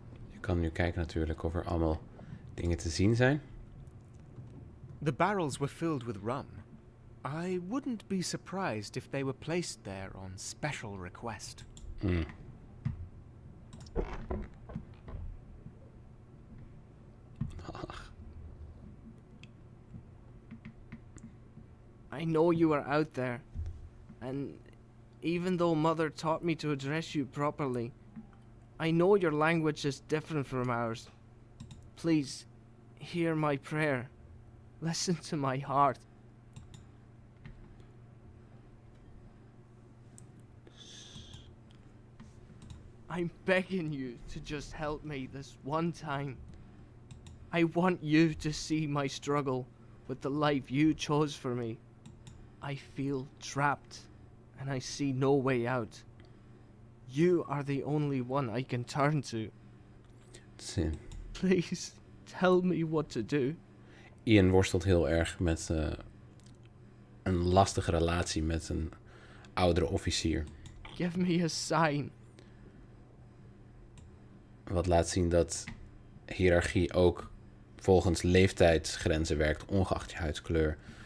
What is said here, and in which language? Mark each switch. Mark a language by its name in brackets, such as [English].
[Dutch] Je kan nu kijken natuurlijk of er allemaal dingen te zien zijn. [English] The barrels were filled with rum. I wouldn't be surprised if they were placed there on special request. I know you are out there, and even though Mother taught me to address you properly, I know your language is different from ours. Please, hear my prayer. Listen to my heart. I'm begging you to just help me this one time. I want you to see my struggle with the life you chose for me. I feel trapped, and I see no way out. You are the only one I can turn to. [Dutch] Zin. [English] Please, tell me what to do. [Dutch] Ian worstelt heel erg met een lastige relatie met een oudere officier. [English] Give me a sign. [Dutch] Wat laat zien dat hiërarchie ook volgens leeftijdsgrenzen werkt, ongeacht je huidskleur.